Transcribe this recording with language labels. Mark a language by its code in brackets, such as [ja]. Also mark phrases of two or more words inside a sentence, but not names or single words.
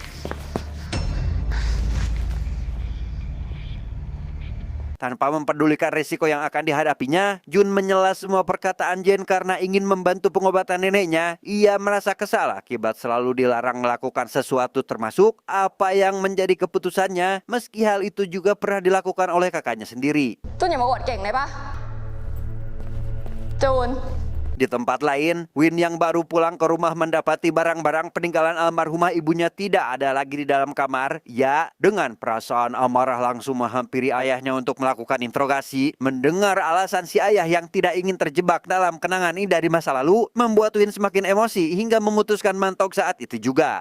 [id] Tanpa mempedulikan risiko yang akan dihadapinya, Jun menyela semua perkataan Jen karena ingin membantu pengobatan neneknya. Ia merasa kesal akibat selalu dilarang melakukan sesuatu termasuk apa yang menjadi keputusannya, meski hal itu juga pernah dilakukan oleh kakaknya sendiri. [th] จูนอย่ามาอวดเก่งได้ปะจูน [id] Di tempat lain, Win yang baru pulang ke rumah mendapati barang-barang peninggalan almarhumah ibunya tidak ada lagi di dalam kamar. Ya, dengan perasaan amarah langsung menghampiri ayahnya untuk melakukan interogasi. Mendengar alasan si ayah yang tidak ingin terjebak dalam kenangan ini dari masa lalu, membuat Win semakin emosi hingga memutuskan mantok saat itu juga.